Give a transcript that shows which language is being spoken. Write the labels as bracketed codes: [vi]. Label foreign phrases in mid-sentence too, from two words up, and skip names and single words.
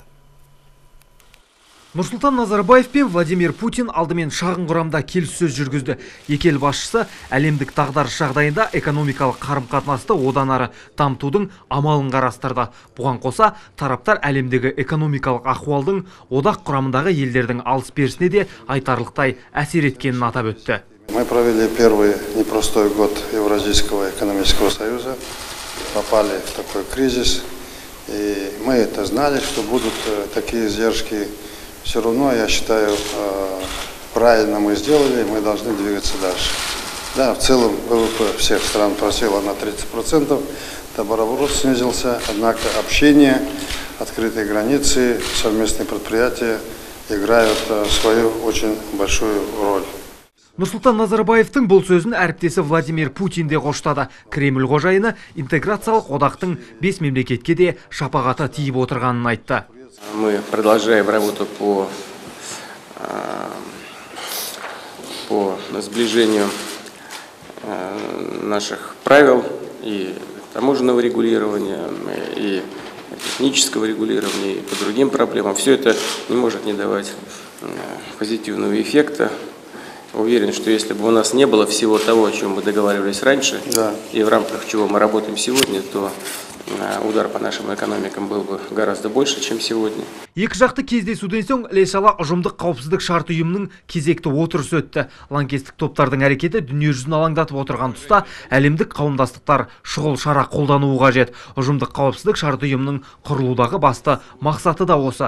[kk] Нұрсұлтан Назарбаев пен Владимир Путин алдымен шағын құрамда келіссөз жүргізді. Екі ел басшысы әлемдік дағдарыс жағдайында экономикалық қарым-қатынасты одан ары дамытудың амалын қарастырды. Бұған қоса, тараптар әлемдегі экономикалық ахуалдың одақ құрамындағы елдердің алыс-берісіне де айтарлықтай әсер еткенін атап өтті. [ru] Мы провели первый непростой год Евразийского экономического союза, попали в такой кризис, и мы это знали, что будут такие издержки. Все равно, я считаю, правильно мы сделали, мы должны двигаться дальше. Да, в целом ВВП всех стран просело на 30%, товарооборот снизился, однако общение, открытые границы, совместные предприятия играют свою очень большую роль. [kk] Нұрсұлтан Назарбаевтың бұл сөзін әріптесі Владимир Путин де қоштады. Кремль қожайыны интеграциялық одақтың 5 мемлекетке де шапағаты тиіп отырғанын айтты. [ru] Мы продолжаем работу по сближению наших правил и таможенного регулирования, и технического регулирования, и по другим проблемам. Все это не может не давать позитивного эффекта. Уверен, что если бы у нас не было всего того, о чем мы договаривались раньше, да, и в рамках чего мы работаем сегодня, то удар по нашим экономикам был бы гораздо больше, чем сегодня. [kk] Екі жақты кездесуден соң іле-шала ұжымдық қауіпсіздік шарты ұйымының кезекті отырысы өтті. Лаңкестік топтардың әрекеті дүние жүзін алаңдатып отырған тұста әлемдік қауымдастықтар шұғыл шара қолдануы қажет. Ұжымдық қауіпсіздік шарты ұйымының құрылудағы басты мақсаты да осы.